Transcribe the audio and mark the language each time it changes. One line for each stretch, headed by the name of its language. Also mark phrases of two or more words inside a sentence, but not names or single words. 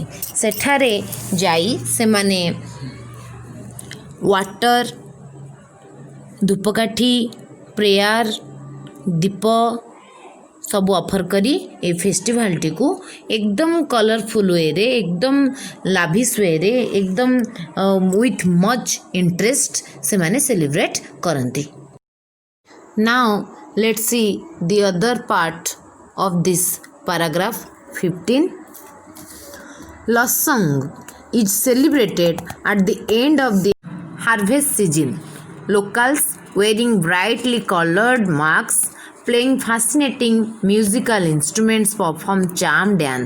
Odia: ସେଠାରେ ଯାଇ ସେମାନେ ୱାଟର, ଧୂପକାଠି, ପ୍ରେୟାର, ଦୀପ ସବୁ ଅଫର କରି ଏ ଫେଷ୍ଟିଭାଲଟିକୁ ଏକଦମ
English: colorful way-re,
Odia: ଏକଦମ
English: lavish way-re,
Odia: ଏକଦମ
English: with much interest
Odia: ସେମାନେ ସେଲିବ୍ରେଟ୍ କରନ୍ତି।
English: Now let's see the other part of this paragraph 15. Losang is celebrated at the end of the harvest season. Locals wearing brightly colored masks, playing fascinating musical instruments perform charm dance.